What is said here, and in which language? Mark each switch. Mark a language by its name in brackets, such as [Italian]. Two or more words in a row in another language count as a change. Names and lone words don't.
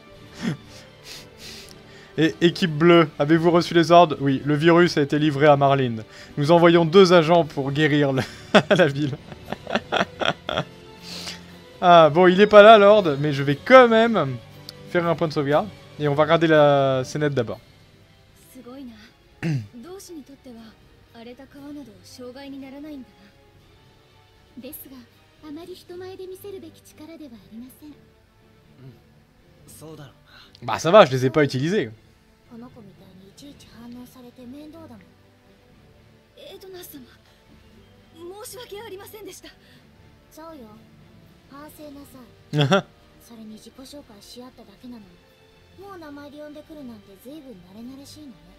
[French] Et équipe bleue, avez-vous reçu les ordres? Oui, le virus a été livré à Marlin. Nous envoyons 2 agents pour guérir la ville. Ah, bon, il est pas là, Lord, mais je vais quand même faire un point de sauvegarde. Et on va regarder la scénette d'abord. [Japanese] 荒れた川など障害にならないんだな。ですが、あまり人前で見せるべき力ではありません。そうだろう [French] Bah [Japanese] な。 [French] ça va, je les ai pas utilisés. [Japanese] この子みたいにいちいち反応されて面倒だもん。エドナー様、申し訳ありませんでした。そうよ。反省なさい。それに自己紹介し合っただけなのに、もう名前で呼んでくるなんて随分慣れ慣れしいのね。